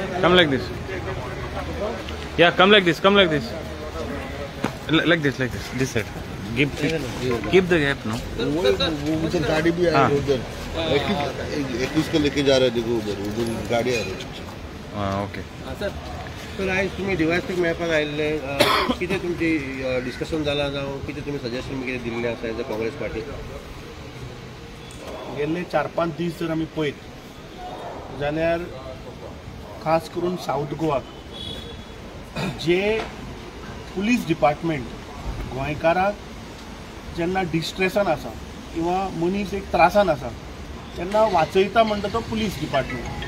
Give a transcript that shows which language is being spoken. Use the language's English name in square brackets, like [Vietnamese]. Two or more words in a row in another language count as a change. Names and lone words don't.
[English] Come like this. Yeah, come like this. Come like this. Like this. This side. Keep the gap, no? [Hindi] उधर गाड़ी भी आ रही है, उधर 21 को लेके जा रहे हैं, देखो उधर गाड़ी आ रही है. ओके. [Konkani] तर आज तुम्ही डिवायस मेळपाक आयिल्ले, कितें तुमची डिस्कशन जाला जावं कितें तुमी सजेशन कितें दिल्लें आसा [English] as a Congress party? [Konkani] गेल्ले 4-5 दीस जर आमी पळयत जाल्यार खास करून साऊथ गोवाक जे [English] police department [Konkani] गोंयकाराक जेन्ना डिस्ट्रेसान आसा किंवा मनीस एक त्रासान आसा तेन्ना वाचयता म्हणटा तो [English] police department.